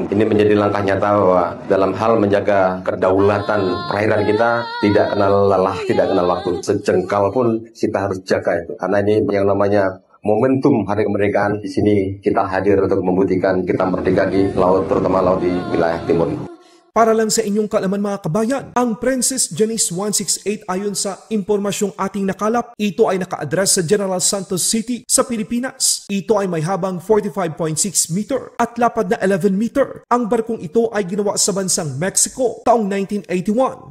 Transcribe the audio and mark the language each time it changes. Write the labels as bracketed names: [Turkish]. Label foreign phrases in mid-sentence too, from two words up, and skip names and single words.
[Indonesian] Ini menjadi langkah nyata bahwa dalam hal menjaga kedaulatan perairan kita tidak kenal lelah, tidak kenal waktu. Sejengkal pun kita harus jaga itu. Karena ini yang namanya momentum hari kemerdekaan. Di sini kita hadir untuk membuktikan kita merdeka di laut, terutama laut di wilayah timur. [Filipino] Para lang sa inyong kaalaman mga kabayan, ang Princess Janice 168 ayon sa impormasyong ating nakalap, ito ay naka-address sa General Santos City sa Pilipinas. Ito ay may habang 45.6 meter at lapad na 11 meter. Ang barkong ito ay ginawa sa bansang Mexico taong 1981.